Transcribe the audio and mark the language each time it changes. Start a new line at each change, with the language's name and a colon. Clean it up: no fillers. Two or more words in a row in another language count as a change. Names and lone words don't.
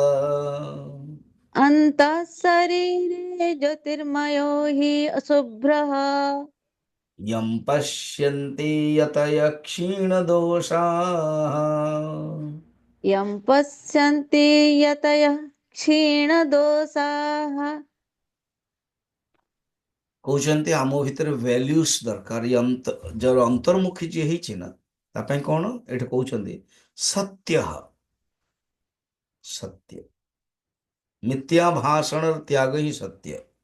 Sanskrit: अन्तः शरीरे ज्योतिर्मयो हि अशुभ्रः यं पश्यन्ति यतयः क्षीणदोषाः यं पश्यन्ति यतयः क्षीणदोषाः।
Odia: କହୁଛନ୍ତି ଆମ ଭିତରେ ଭ୍ୟାଲ୍ୟୁସ୍ ଦରକାର। ଯାହାର ଅନ୍ତର୍ମୁଖୀ ଯିଏ ହେଇଛି ନା ତା ପାଇଁ କଣ ଏଠି କହୁଛନ୍ତି ସତ୍ୟ ସତ୍ୟ ମିଥ୍ୟା ଭାଷଣର ତ୍ୟାଗ ହିଁ ସତ୍ୟ।